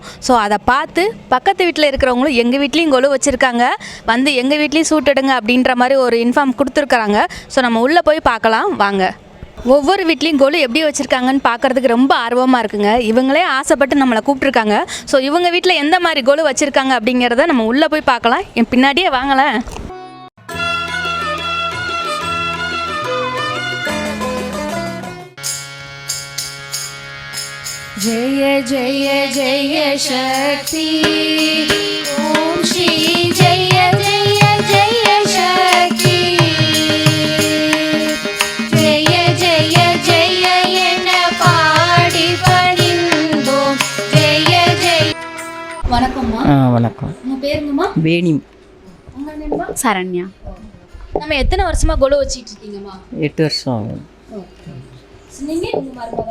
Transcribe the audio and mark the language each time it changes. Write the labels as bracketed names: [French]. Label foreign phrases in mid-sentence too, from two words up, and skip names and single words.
[Tamil] ஸோ அதை பார்த்து பக்கத்து வீட்டில் இருக்கிறவங்களும் எங்கள் வீட்லேயும் கொலு வச்சுருக்காங்க, வந்து எங்கள் வீட்லேயும் சூட்டெடுங்க அப்படின்ற மாதிரி ஒரு இன்ஃபார்ம் கொடுத்துருக்குறாங்க. ஸோ நம்ம உள்ளே போய் பார்க்கலாம் வாங்க. ஒவ்வொரு வீட்லேயும் கொலு எப்படி வச்சுருக்காங்கன்னு பார்க்குறதுக்கு ரொம்ப ஆர்வமாக இருக்குங்க. இவங்களே ஆசைப்பட்டு நம்மளை கூப்பிட்ருக்காங்க. ஸோ இவங்க வீட்டில் எந்த மாதிரி கொலு வச்சுருக்காங்க அப்படிங்கிறத நம்ம உள்ளே போய் பார்க்கலாம். என் பின்னாடியே வாங்களேன். [Hindi] जय जय जय शक्ति ओम श्री जय जय जय शक्ति जय जय जय [Tamil] என பாடி பணிந்தோம் [Hindi] जय जय. [Tamil] வணக்கம்மா. வணக்கம். உங்கள் பேருங்கம்மா? வேணி. உங்கள் நேம்மா? சரண்யா. நம்ம எத்தனை வருஷமாக கொலு வச்சிட்டு இருக்கீங்கம்மா? 8 வருஷம் ஆகும். ஓகே. நீங்கள் உங்கள்